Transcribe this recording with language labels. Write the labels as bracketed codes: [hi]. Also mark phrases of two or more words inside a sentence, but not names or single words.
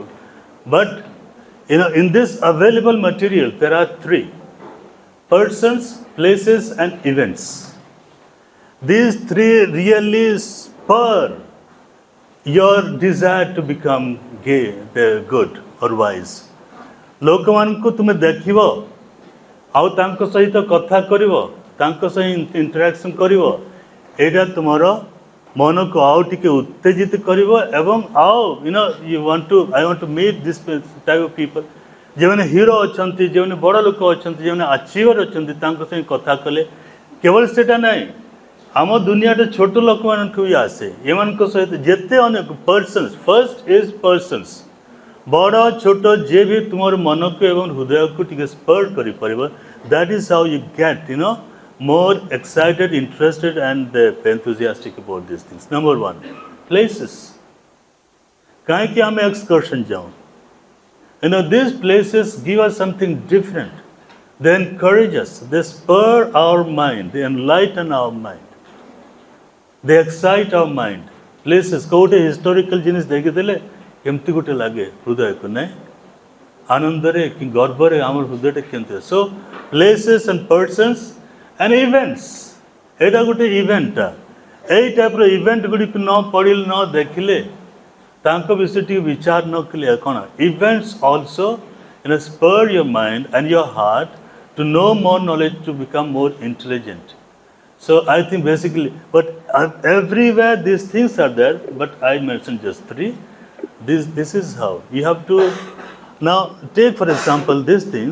[en] But, in this available material, there are three: persons, places, and events. These three really spur your desire to become good or wise. [or] ଲୋକମାନଙ୍କୁ ତୁମେ ଦେଖିବ ଆଉ ତାଙ୍କ ସହିତ କଥା କରିବ, ତାଙ୍କ ସହିତ ଇଣ୍ଟରାକ୍ସନ୍ କରିବ, ଏଇଟା ତୁମର ମନକୁ ଆଉ ଟିକେ ଉତ୍ତେଜିତ କରିବ ଏବଂ ଆଉ [en] I want to meet this type of people. [or] ଯେଉଁମାନେ ହିରୋ ଅଛନ୍ତି, ଯେଉଁମାନେ ବଡ଼ ଲୋକ ଅଛନ୍ତି, ଯେଉଁମାନେ ଆଚିଭର ଅଛନ୍ତି, ତାଙ୍କ ସହିତ କଥା କଲେ କେବଳ ସେଇଟା ନାହିଁ, ଆମ ଦୁନିଆରେ ଛୋଟ ଲୋକମାନଙ୍କୁ ବି ଆସେ. ଏମାନଙ୍କ ସହିତ ଯେତେ ଅନେକ ପର୍ସନ୍ସ, [en] first is persons, [or] ବଡ଼ ଛୋଟ ଯିଏ ବି ତୁମର ମନକୁ ଏବଂ ହୃଦୟକୁ ଟିକେ ସ୍ପର୍ କରିପାରିବ. [en] that is how you get more excited, interested, and enthusiastic about these things. Number one, places. [or] କାହିଁକି ଆମେ excursion ଯାଉ? [en] These places give us something different. They encourage us. They spur our mind. They enlighten our mind. They excite our mind. Places, [or] କୋଉଠି historical ଜିନିଷ ଦେଖିଦେଲେ କେମିତି ଗୋଟେ ଲାଗେ ହୃଦୟକୁ, ନାଇଁ? ଆନନ୍ଦରେ କି ଗର୍ବରେ ଆମର ହୃଦୟଟା କେମିତି? [en] So, places and persons and events. [or] ଏଇଟା ଗୋଟେ ଇଭେଣ୍ଟଟା. ଏଇ ଟାଇପ୍ର ଇଭେଣ୍ଟ ଗୁଡ଼ିକୁ ନ ପଢ଼ିଲେ ନ ଦେଖିଲେ ତାଙ୍କ ବିଷୟରେ ଟିକେ ବିଚାର ନ କଲେ କ'ଣ? [en] Events also spur your mind and your heart to know more knowledge, to become more intelligent. So I think basically, but everywhere these things are there, but I mentioned just three. This is how you have to now take, for example, these things.